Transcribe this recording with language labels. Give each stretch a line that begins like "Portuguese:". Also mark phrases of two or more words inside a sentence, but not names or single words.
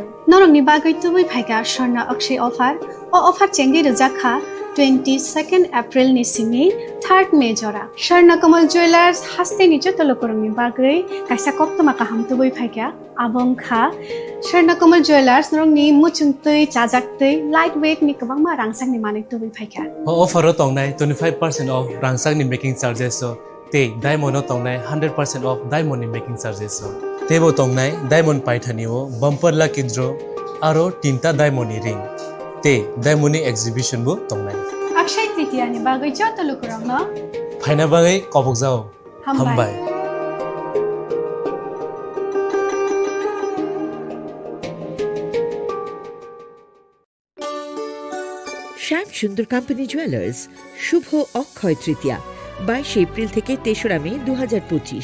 Kok Borok: Norong ni bagay tubui phaiga shorna akshay offer, o offer chengi rujakha 22nd April ni simi 3rd May jora. Sharna Kamal Jewelers haste ni joto lokurang ni bagay kaisa koptoma kaham tubui phaiga abong kha Sharna Kamal Jewelers norong ni muchungtui chajaktui lightweight ni kabang ma rangsang ni manik tubui phaiga. Offer tong nai 25% off rangsang ni
English: making charges
Kok Borok: so te diamond tong nai 100% off diamond ni
English: making charges
Kok Borok: so tebo tong nai diamond paithani o
English: bumper lucky draw
Kok Borok: aro 3ta diamond ni ring te diamond ni exhibition bo tong nai Akshay Tritiya ni bagay joto lukurang no फाइना बागै कबक जाओ हामबाय
Bangla: শ্যাম সুন্দর কোম্পানি জুয়েলার্স শুভ অক্ষয় তৃতীয়া 22 এপ্রিল থেকে 3রা মে 2025।